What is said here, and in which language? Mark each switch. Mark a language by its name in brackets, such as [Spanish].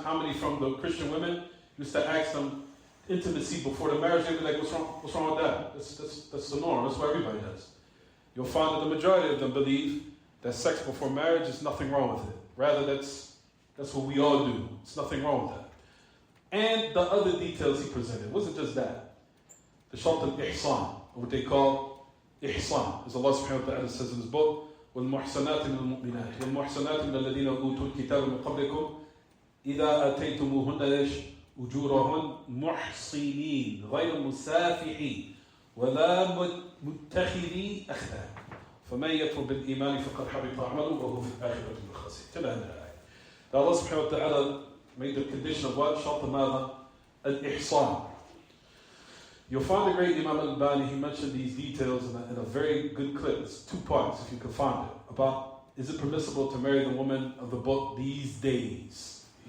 [English] How many from the Christian women used to ask them intimacy before the marriage? They'd be like, what's wrong with that? That's the norm. That's what everybody does. You'll find that the majority of them believe that sex before marriage is nothing wrong with it. Rather, that's what we all do. It's nothing wrong with that. And the other details he presented wasn't just that. The shart al-ihsan, what they call ihsan, as Allah subhanahu wa ta'ala says in his book, [Arabic] والمحصنات من المؤمنات والمحصنات من الذين أوتوا الكتاب من قبلكم إذا آتيتموهن أجورهن محصنين غير مسافحين ولا متخذي أخدان فَمَنْ يَكْفُرْ بِالْإِيمَانِ فَقَدْ حَبِطَ عَمَلُهُ وَهُوَ فِي الْآخِرَةِ مِنَ الْخَاسِرِينَ. [English] Till the end of the ayah. Allah subhanahu wa ta'ala made the condition of what? [Arabic] شرط ماذا? Al-Ihsan. [English] You'll find the great Imam al-Bani, he mentioned these details in a very good clip. It's 2 parts, if you can find it, about is it permissible to marry the woman of the book these days?